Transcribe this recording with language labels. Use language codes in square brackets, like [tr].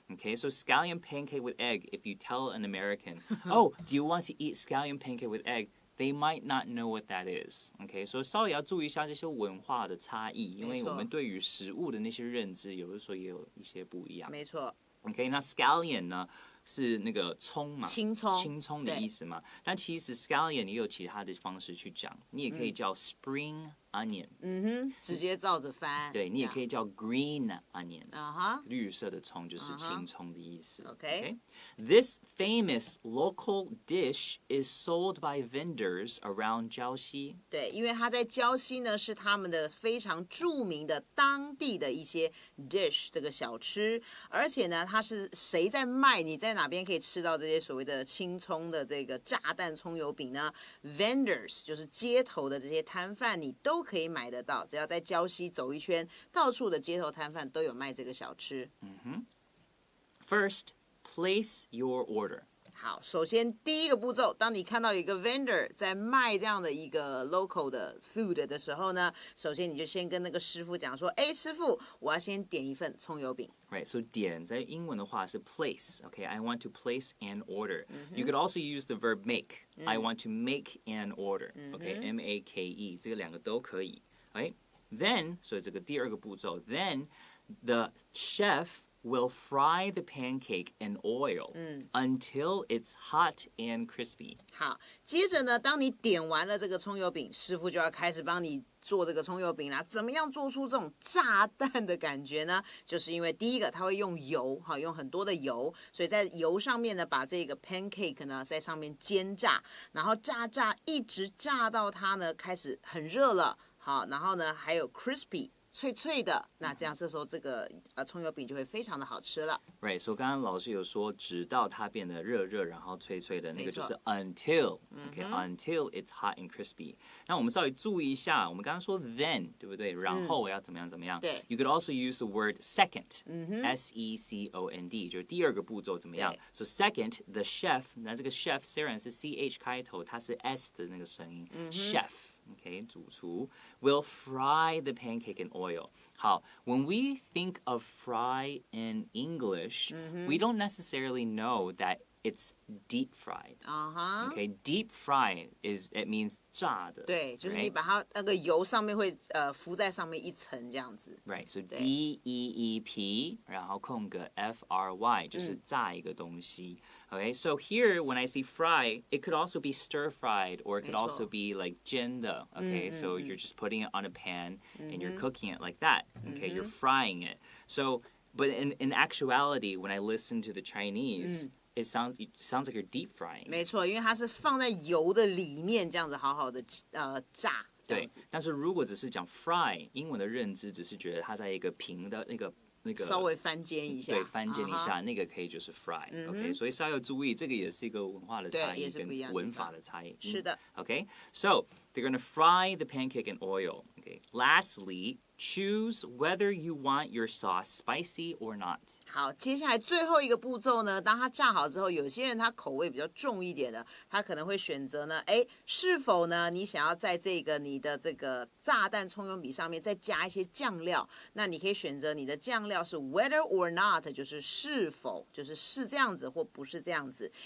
[en] Okay, so scallion pancake with egg. If you tell an American, oh, do you want to eat scallion pancake with egg? They might not know what that is. [zh] Okay, so 稍微要注意一下这些文化的差异，因为我们对于食物的那些认知，有的时候也有一些不一样。没错。 OK， 那 scallion 呢是那个葱嘛，青葱的意思嘛。但其实 scallion 也有其他的方式去讲，你也可以叫 spring onion，直接照着翻。对，你也可以叫 green onion， 绿色的葱就是青葱的意思。 [en] Okay. This famous local dish is sold by vendors around Jiaoxi. [zh] 对，因为它在礁溪呢是他们的非常著名的当地的一些 dish 这个小吃，而且呢它是谁在卖？你在哪边可以吃到这些所谓的青葱的这个炸弹葱油饼呢 ？Vendors 就是街头的这些摊贩，你都可以买得到，只要在礁溪走一圈，到处的街头摊贩都有卖这个小吃。 [en] First, place your order. [zh] 好，首先第一个步骤，当你看到有一个 vendor 在卖这样的一个 local 的 food 的时候呢，首先你就先跟那个师傅讲说，哎，师傅，我要先点一份葱油饼。 Right, so 点在英文的话是 place. [en] Okay, I want to place an order. You could also use the verb make. I want to make an order. [zh] Okay, M-A-K-E 这个两个都可以。 [en] Right, then [zh] 所以这个第二个步骤 [en] then the chef will fry the pancake in oil until it's hot and crispy. [zh] 好，接着呢，当你点完了这个葱油饼，师傅就要开始帮你做这个葱油饼啦。怎么样做出这种炸弹的感觉呢？就是因为第一个，它会用油，好，用很多的油，所以在油上面呢，把这个 pancake 呢在上面煎炸，然后炸一直炸到它呢开始很热了，好，然后呢还有 crispy。脆脆的，那这样这时候这个葱油饼就会非常的好吃了。 Right, so 刚刚老师有说，直到它变得热热，然后脆脆的那个就是 until, okay, [en] until it's hot and crispy. [zh] 那我们稍微注意一下，我们刚刚说 then, 对不对？然后我要怎么样怎么样？对。 [en] You could also use the word second, S-E-C-O-N-D, [zh] 就是第二个步骤怎么样 [en] ？So second, the chef, [zh] 那这个 chef 虽然是 C-H 开头，它是 S 的那个声音， [en] chef。Okay, 主厨 will fry the pancake in oil. 好 when we think of fry in English, we don't necessarily know that it's deep fried. Okay, deep fried it means 炸的。 [zh] 对，就是你把它那个油上面会浮在上面一层这样子。 Right, so D-E-E-P, 然后空格 F-R-Y 就是炸一个东西。 [en] Okay, so here when I see fry, it could also be stir fried or it could also be like [zh] 煎的. [en] Okay, so you're just putting it on a pan and you're cooking it like that. Okay, you're frying it. So, but in actuality, when I listen to the Chinese, it sounds like you're deep frying. [zh] 没错，因为它是放在油的里面，这样子好好的炸。对，但是如果只是讲 fry， 英文的认知只是觉得它在一个平的那个稍微翻煎一下，对，翻煎一下，那个可以就是 fry。OK， 所以稍微注意，这个也是一个文化的差异跟文法的差异。是的。 [en] OK，so they're gonna fry the pancake in oil. Okay. Lastly, choose whether you want your sauce spicy or not. [zh] 好，接下来最后一个步骤呢，当它炸好之后，有些人他口味比较重一点的，他可能会选择呢，是否呢你想要在你的这个炸弹葱油饼上面再加一些酱料？那你可以选择你的酱料是 [en] whether or not， [zh] 就是是否，就是是这样子或不是这样子。